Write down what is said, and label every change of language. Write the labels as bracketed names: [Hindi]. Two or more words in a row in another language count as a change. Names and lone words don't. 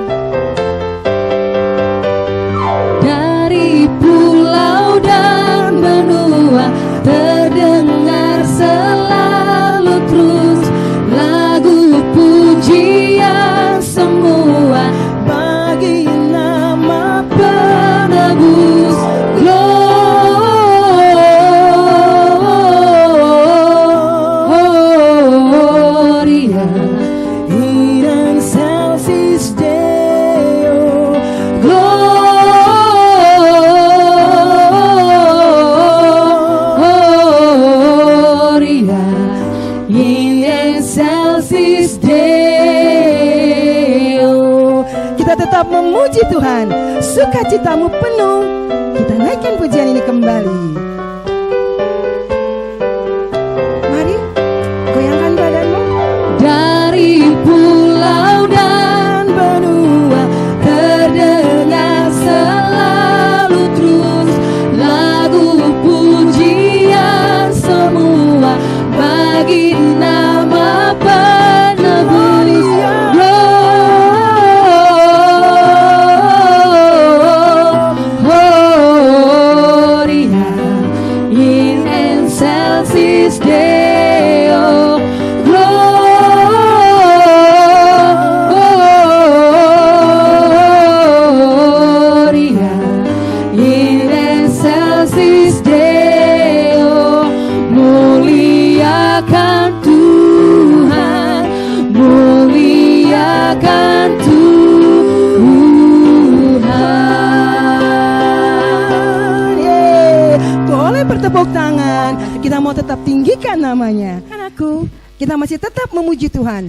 [Indonesian] Dari pulau dan benua terdengar selalu terus lagu pujian semua Bagi nama penebus. [Latin] Gloria in excelsis Deo. Gloria in excelsis Deo. [Indonesian] Kita tetap memuji Tuhan, sukacitamu penuh. Kita naikkan pujian ini kembali. Mari, goyangkan badanmu. Dari pulau dan benua terdengar selalu terus lagu pujian semua bagi nama penebus. [Latin] Gloria in excelsis Deo. Gloria in excelsis Deo. [Indonesian] Muliakan Tuhan, muliakan Tuhan. Yeay. Boleh bertepuk tangan. Kita mau tetap tinggikan namanya. Anakku, kita masih tetap memuji Tuhan.